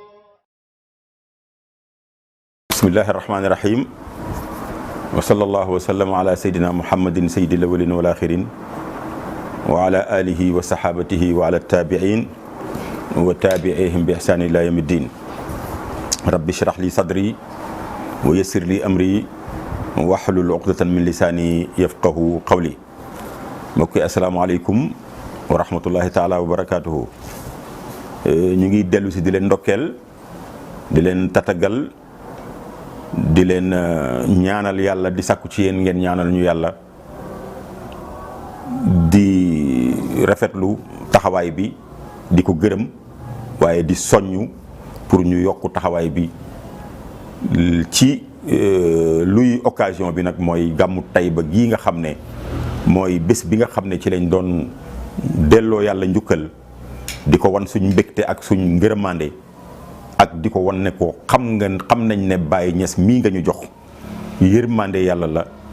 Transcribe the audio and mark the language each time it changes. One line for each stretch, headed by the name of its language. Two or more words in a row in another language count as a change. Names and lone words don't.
Arabic: بسم الله الرحمن الرحيم وصلى الله وسلم على سيدنا محمد سيد الأولين والآخرين وعلى آله وصحابته وعلى التابعين وتابعيهم بإحسان إلى يوم الدين. رب اشرح لي صدري ويسر لي أمري واحلل عقدة من لساني يفقه قولي.
Wolof: mbokk yi
Arabic: السلام عليكم ورحمة الله تعالى وبركاته.
Wolof: ñu ngi dellu si di leen ndokkeel di leen tatagal di leen ñaanal yàlla di sakku ci yéen ngeen ñaanal ñu yàlla di rafetlu taxawaay bi di ko gërëm waaye di soññu pour ñu yokk taxawaay bi ci luy occasion bi nag mooy gàmmu Tayba gii nga xam ne mooy bés bi nga xam ne ci lañ doon delloo yàlla njukkal di ko wan suñ mbégte ak suñ ngërëmande ak di ko wan ne ko xam nañ ne Baye Niass mii nga ñu jox yërmande yàlla la